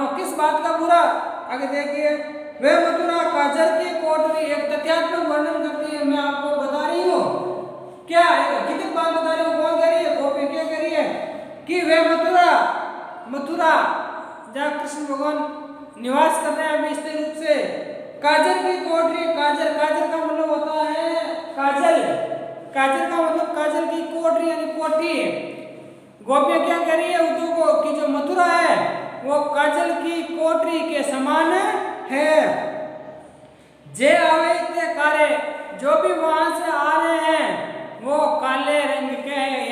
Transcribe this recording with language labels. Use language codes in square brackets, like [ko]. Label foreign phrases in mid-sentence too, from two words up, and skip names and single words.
[hi] किस बात का बुरा, आगे देखिए, [bra] वे मथुरा काजर की कोटरी, [hi] एक तथ्यात्मक वर्णन करती है, मैं आपको बता रही हूँ क्या है, कितनी बात बता रही हूँ, कौन कह रही है, गोपी क्या कह रही है कि वे मथुरा, मथुरा जहाँ कृष्ण भगवान निवास कर रहे हैं अभी स्थिर रूप से, काजर की कोटरी, काजर, काजर का मतलब होता है काजल, काजर का मतलब काजल की कोटरी यानी कोठी। गोपियां क्या कह रही है उद्धव को कि जो मथुरा है वो काजल की कोटरी के समान है, [bra] जे आवे ते कारे, [hi] जो भी वहां से आ रहे हैं वो काले रंग के हैं।